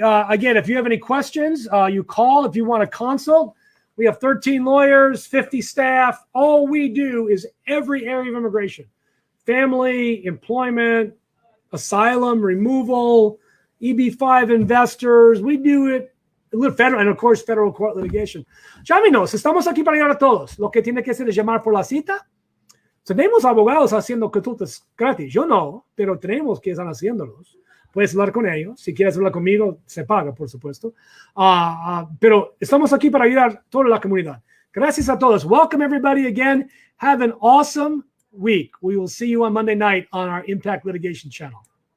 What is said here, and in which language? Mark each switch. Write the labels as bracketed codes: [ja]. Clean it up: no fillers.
[en] Again, if you have any questions, you call. If you want a consult, we have 13 lawyers, 50 staff. All we do is every area of immigration. Family, employment, asylum, removal, EB-5 investors. We do it. Federal, and of course, federal court litigation. [es] Llámenos. Estamos aquí para ayudar a todos. Lo que tiene que hacer es llamar por la cita. Tenemos abogados haciendo consultas gratis. Yo no, pero tenemos que están haciéndolos. Puedes hablar con ellos. Si quieres hablar conmigo, se paga, por supuesto. Pero estamos aquí para ayudar a toda la comunidad. Gracias a todos. [en] Welcome, everybody, again. Have an awesome week. We will see you on Monday night on our Impact Litigation channel.